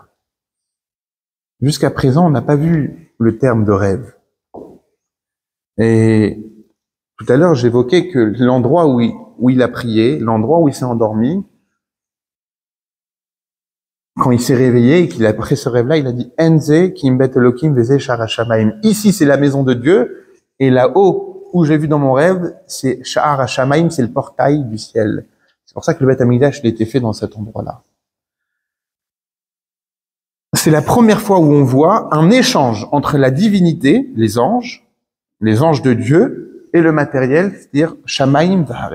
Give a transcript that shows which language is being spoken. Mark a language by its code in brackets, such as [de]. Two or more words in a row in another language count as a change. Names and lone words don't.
[fr] Jusqu'à présent, on n'a pas vu le terme de rêve. Et tout à l'heure, j'évoquais que l'endroit où il a prié, l'endroit où il s'est endormi, quand il s'est réveillé et qu'il a pris ce rêve-là, il a dit [he] אין זה כי אם בית אלהים וזה שער. [fr] Ici, c'est la maison de Dieu, et là-haut, où j'ai vu dans mon rêve, c'est [he] שער השמים, [fr] c'est le portail du ciel. C'est pour ça que le Beth Amikdash, il a été fait dans cet endroit-là. C'est la première fois où on voit un échange entre la divinité, les anges de Dieu, et le matériel, c'est-à-dire [he] שמים וארץ.